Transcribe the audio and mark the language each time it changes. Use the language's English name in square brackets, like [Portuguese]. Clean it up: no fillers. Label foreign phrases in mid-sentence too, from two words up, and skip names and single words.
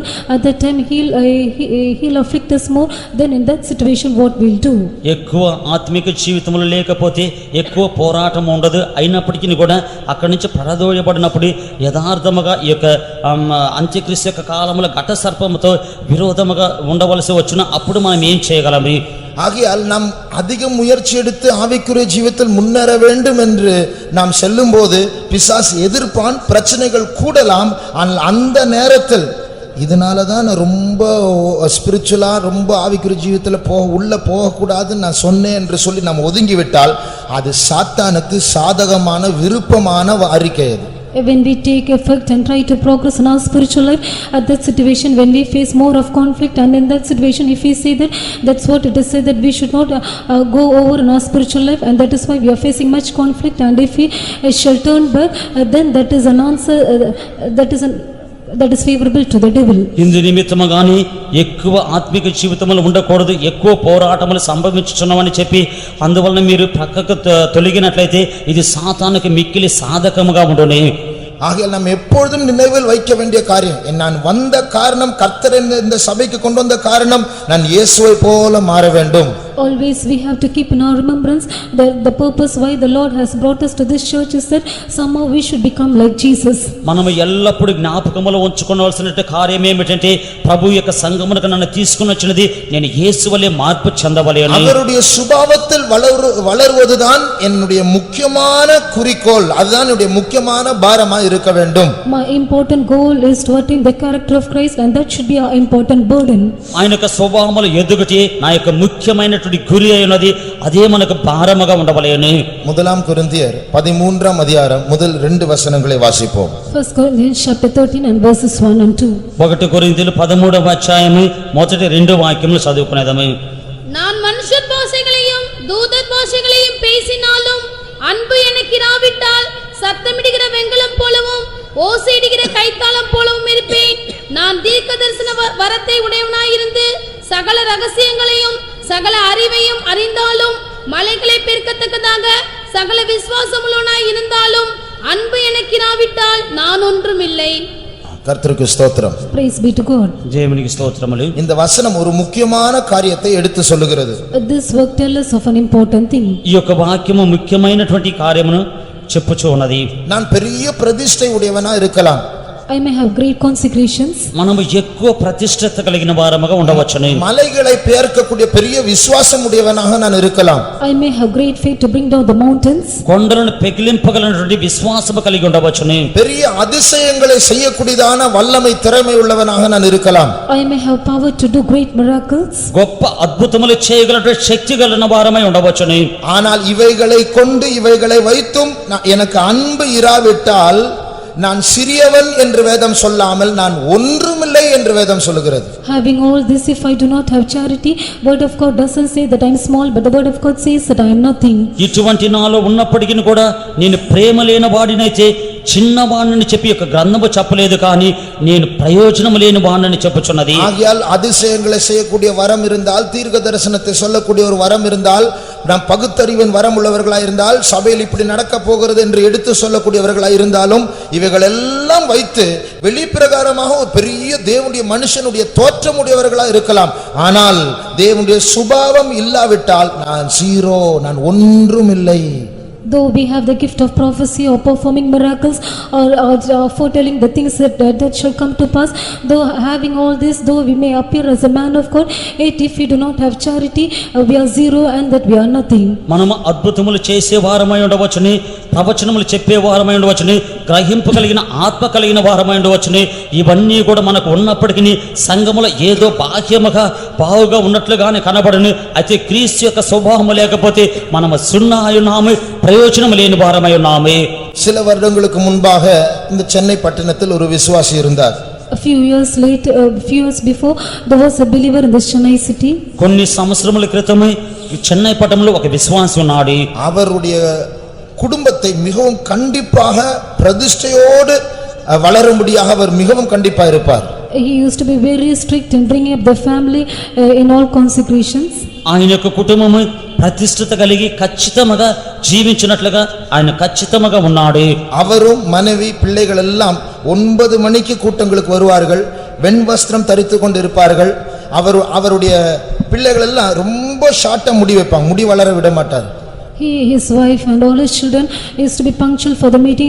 [English] At that time, he'll afflict us more. Then in that situation, what we'll do? [Telugu] ఎక్కువ ఆత్మిక జీవితంలో లేకపోతే ఎక్కువ పోరాటం ఉండదు. అయినప్పటికీ కూడా అక్కడి నుంచి పరదోయబడినప్పుడు యథార్థముగా ఈ యొక్క అంత్యక్రీస్తు యొక్క కాలంలో ఘట సర్పముతో విరోధముగా ఉండవలసి వచ్చిన అప్పుడు మనం ఏం చేయగలము? [Tamil] ஆகையால் நாம் அதிக முயற்சி எடுத்து ஆவிக்குரிய ஜீவிதத்தில் முன்னேற வேண்டும் என்று நாம் செல்லும்போது பிசாசு எதிர்ப்பான், பிரச்சனைகள் கூடலாம். ஆனால் அந்த நேரத்தில் இதனால தான் நான் ரொம்ப ஸ்பிரிச்சுவலா ரொம்ப ஆவிக்குரிய ஜீவிதத்தில் உள்ள போகக்கூடாதுன்னு நான் சொன்னேன் என்று சொல்லி நாம் ஒதுங்கிவிட்டால் அது சாத்தானுக்கு சாதகமான விருப்பமான அறிக்கை அது. [English] When we take effort and try to progress in our spiritual life, at that situation when we face more of conflict, and in that situation if we say that, that's what it is said that we should not go over in our spiritual life, and that is why we are facing much conflict. And if we shall turn back, then that is an answer, that is favorable to the devil. [Telugu] ఇందు నిమిత్తము గాని ఎక్కువ ఆత్మిక జీవితంలో ఉండకూడదు, ఎక్కువ పోరాటములు సంభవించుచున్నామని చెప్పి అందువలన మీరు ప్రక్కకు తొలగినట్లయితే ఇది సాతానుకు మిక్కిలి సాధకముగా ఉండును. [Tamil] ஆகையால் நாம் எப்பொழுதும் நினைவில் வைக்க வேண்டிய காரியம், நான் வந்த காரணம், கர்த்தர் இந்த சபைக்கு கொண்டு வந்த காரணம், நான் இயேசுவை போல மாற வேண்டும். [English] Always we have to keep in our remembrance that the purpose why the Lord has brought us to this church is that somehow we should become like Jesus. [Telugu] మనము ఎల్లప్పుడూ జ్ఞాపకములో ఉంచుకోవాల్సిన కార్యం ఏమిటంటే ప్రభు యొక్క సంఘమునకు నన్ను తీసుకుని వచ్చినది నేను యేసు వలె మార్పు చెందవలె అని. [Tamil] அவருடைய சுபாவத்தில் வளருவதுதான் என்னுடைய முக்கியமான குறிக்கோள், அதுதான் என்னுடைய முக்கியமான பாரமா இருக்க வேண்டும். [English] My important goal is to attain the character of Christ, and that should be our important burden. [Telugu] ఆయన యొక్క స్వభావములు ఎదుగుటే నా యొక్క ముఖ్యమైన గురి అయినది, అదే మనకు భారముగా ఉండవలెను. [Tamil] முதலாம் கொரிந்தியர் 13ஆம் அதிகாரம் முதல் 2 வசனங்களை வாசிப்போம். [English] 1 Corinthians chapter 13 and verses 1 and 2. [Telugu] 1 కొరింథీయులు 13వ అధ్యాయము మొదటి 2 వాక్యములు చదువుకునేదము. [Tamil] நான் மனுஷர் பாஷைகளையும் தூதர் பாஷைகளையும் பேசினாலும் அன்பு எனக்கு இராவிட்டால் சத்தமிடுகிற வெண்கலம் போலவும் ஓசையிடுகிற கைத்தாளம் போலவும் இருப்பேன். நான் தீர்க்கதரிசன வரத்தை உடையவனாயிருந்து சகல ரகசியங்களையும் சகல அறிவையும் அறிந்தாலும் மலைகளை பெருக்கத்தக்கதாக சகல விசுவாசமுள்ளவனாய் இருந்தாலும் அன்பு எனக்கு இராவிட்டால் நான் ஒன்றுமில்லை. கர்த்தருக்கு ஸ்தோத்திரம். [English] Praise be to God. [Telugu] దేవునికి స్తోత్రములు. [Tamil] இந்த வசனம் ஒரு முக்கியமான காரியத்தை எடுத்து சொல்லுகிறது. [English] This work tells us of an important thing. [Telugu] ఈ యొక్క వాక్యము ముఖ్యమైనటువంటి కార్యమును చెప్పుచూ ఉన్నది. [Tamil] நான் பெரிய பிரதிஷ்டை உடையவனா இருக்கலாம், [English] I may have great consecrations. [Telugu] మనము ఎక్కువ ప్రతిష్ఠత కలిగిన వారముగా ఉండవచ్చును. [Tamil] மலைகளை பெயர்க்கக்கூடிய பெரிய விசுவாசம் உடையவனாக நான் இருக்கலாம். [English] I may have great faith to bring down the mountains. [Telugu] కొండలను పెకిలింపగలనటువంటి విశ్వాసము కలిగి ఉండవచ్చును. [Tamil] பெரிய அதிசயங்களை செய்யக்கூடியதான வல்லமை திறமை உள்ளவனாக நான் இருக்கலாம். [English] I may have power to do great miracles. [Telugu] గొప్ప అద్భుతములు చేయగలటువంటి శక్తి కలిగిన వారమై ఉండవచ్చును. [Tamil] ஆனால் இவைகளை கொண்டு இவைகளை வைத்தும் எனக்கு அன்பு இராவிட்டால் நான் சிறியவன் என்று வேதம் சொல்லாமல் நான் ஒன்றுமில்லை என்று வேதம் சொல்லுகிறது. [English] Having all this, if I do not have charity, word of God doesn't say that I am small, but the word of God says that I am nothing. [Telugu] ఇటువంటి నాలో ఉన్నప్పటికీ కూడా నేను ప్రేమ లేని వాడినైతే చిన్నవాణ్ణని చెప్పి ఒక గ్రంథము చెప్పలేదు, కానీ నేను ప్రయోజనం లేని వాణ్ణని చెప్పుచున్నది. [Tamil] ஆகையால் அதிசயங்களை செய்யக்கூடிய வரம் இருந்தால், தீர்க்க தரிசனத்தை சொல்லக்கூடிய ஒரு வரம் இருந்தால், நாம் பகுத்தறிவின் வரம் உள்ளவர்களாய் இருந்தால், சபையில் இப்படி நடக்க போகிறது என்று எடுத்து சொல்லக்கூடியவர்களாய் இருந்தாலும், இவைகள் எல்லாம் வைத்து வெளிப்பிரகாரமாக ஒரு பெரிய தேவனுடைய மனுஷனுடைய தோற்றமுடையவர்களாய் இருக்கலாம். ஆனால் தேவனுடைய சுபாவம் இல்லாவிட்டால் நான் ஜீரோ, நான் ஒன்றும் இல்லை. [English] Though we have the gift of prophecy or performing miracles or foretelling the things that shall come to pass, though having all this, though we may appear as a man of God, yet if we do not have charity, we are zero and that we are nothing. [Telugu] మనము అద్భుతములు చేసే వారమై ఉండవచ్చుని, ప్రవచనములు చెప్పే వారమై ఉండవచ్చుని, గ్రహింపగలిగిన ఆత్మ కలిగిన వారమై ఉండవచ్చుని, ఇవన్నీ కూడా మనకు ఉన్నప్పటికీ సంఘములో ఏదో బాహ్యముగా బావుగా ఉన్నట్లుగానే కనబడను. అయితే క్రీస్తు యొక్క స్వభావము లేకపోతే మనము సున్నాయున్నాము, ప్రయోజనం లేని వారమై ఉన్నాము. [Tamil] சில வருடங்களுக்கு முன்பாக இந்த சென்னை பட்டணத்தில் ஒரு விசுவாசி இருந்தார். [English] A few years before, there was a believer in this Chennai city. [Telugu] కొన్ని సంవత్సరముల క్రితమే చెన్నై పట్టణంలో ఒక విశ్వాసి ఉన్నాడు. [Tamil] அவருடைய குடும்பத்தை மிகவும் கண்டிப்பாக பிரதிஷ்டையோடு வளரும்படியாக அவர் மிகவும் கண்டிப்பா இருப்பார். [English] He used to be very strict in bringing up the family in all consecrations. [Telugu] ఆయన యొక్క కుటుంబము ప్రతిష్ఠిత కలిగి ఖచ్చితంగా జీవించినట్లుగా ఆయన ఖచ్చితంగా ఉన్నాడు. [Tamil] அவரும் மனைவி பிள்ளைகள் எல்லாம் 9 மணிக்கு கூட்டங்களுக்கு வருவார்கள், வெண் வஸ்திரம் தரித்து கொண்டு இருப்பார்கள். அவருடைய பிள்ளைகள் எல்லாம் ரொம்ப ஷார்ட்டா முடி வைப்பாங்க, முடி வளர விட மாட்டார். [English] He, his wife and all his children is to be punctual for the meeting.